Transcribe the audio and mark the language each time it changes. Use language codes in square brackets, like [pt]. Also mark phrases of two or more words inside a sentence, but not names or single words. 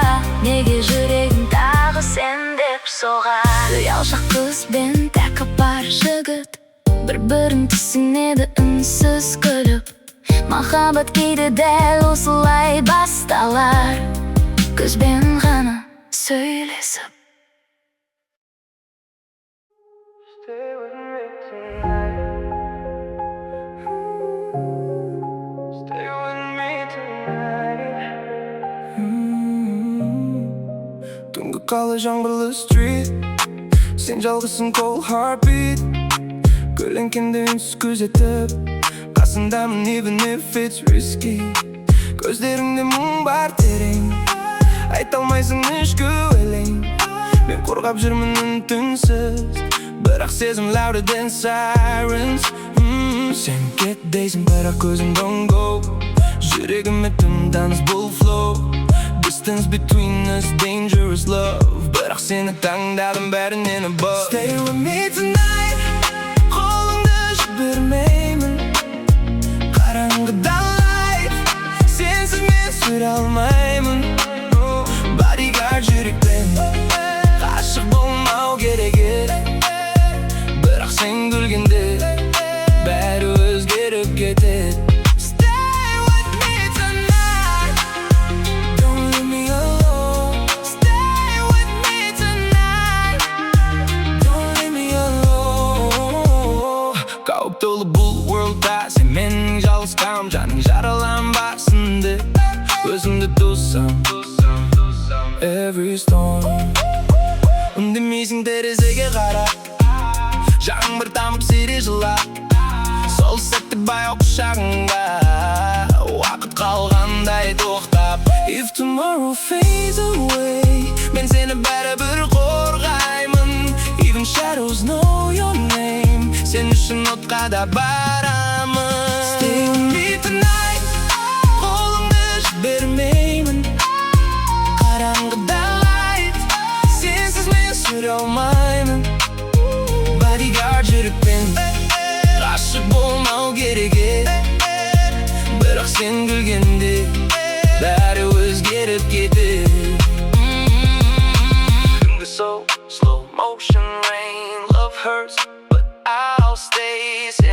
[kk] Неге жүрегім тағы сен деп соғады? Ұялшақ қыз бен тәкаппар жігіт, бір-бірін түсінеді үнсіз күліп. Махаббат кейде дәл осылай басталар, көзбен ғана сөйлесіп. [en] Stay with me tonight. Stay with me tonight. [kk] Түнгі қалы жаңбырлы street, сен жалғызсың [en] cold heartbeat. [kk] Көлеңкемді үнсіз күзетіп, қасыңдамын [en] even if it's risky. [kk] Көздеріңде мұң бар терең, айта алмайсың ішкі өлең. Мен қорғап жүрмін үн-түнсіз, бірақ сезім [en] louder than sirens. [kk] Сен кет дейсің, бірақ көзің [en] don't go. [kk] Жүрегіме тым таныс бұл [en] flow. Distance between us, dangerous love, [kk] бірақ сені таңдадым бәрінен above. [en] Stay with me tonight, [kk] қолыңды жібермеймін. Қараңғыда light, сенсіз мен сүре алмаймын. Bodyguard жүрекпен, ғашық болмау керек еді, бірақ сен күлгенде бәрі өзгеріп кетеді. [en] Stay with me tonight, don't leave me alone. Stay with me tonight, don't leave me alone. [kk] Қауіп толы бұл worldта, сен менің жалғызқам, жаның жараланбасын деп өзіңді туссам. [en] Every storm, [kk] үндемейсің терезеге қарап, жаңбыр тамып сире жылап. Сол сәтте баяу құшағыңда, уақыт қалғандай тоқтап. [en] If tomorrow fades away, [kk] мен сені бәрібір қорғаймын. [en] Even shadows know your name, [kk] сен үшін отқа да барамын. [en] Stay with me tonight, [kk] қолыңды жібермеймін. Қараңғыда light, сенсіз мен сүре алмаймын. Bodyguard жүрекпен, ғашық болмау керек еді, бірақ сен күлгенде бәрі өзгеріп кетеді. [en] Түнгі so slow motion rain, love hurts, but I'll stay.